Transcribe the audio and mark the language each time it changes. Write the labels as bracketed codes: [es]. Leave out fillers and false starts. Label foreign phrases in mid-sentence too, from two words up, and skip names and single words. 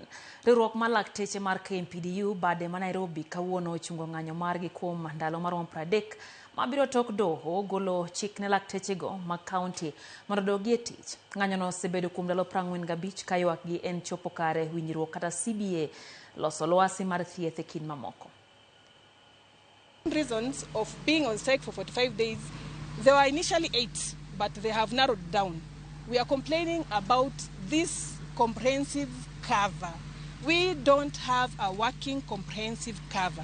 [luo] Riwruok mar Lakteche mar KMPDU bade ma Nairobi kawuono ochungo ng'anyo margi kuom ndalo marom 30 mabiro tok doho golo chik ne lakteche go mag kaunti mondo odogie tich. Ng'anyono osebedo kuom ndalo 45 ka ywak gi en chopo kare winjruok kata CBA loso lwasi mar thieth e kind mamoko. [en] Reasons of being on strike for 45 days, there were initially 8, but they have narrowed down. We are complaining about this comprehensive cover. We don't have a working comprehensive cover.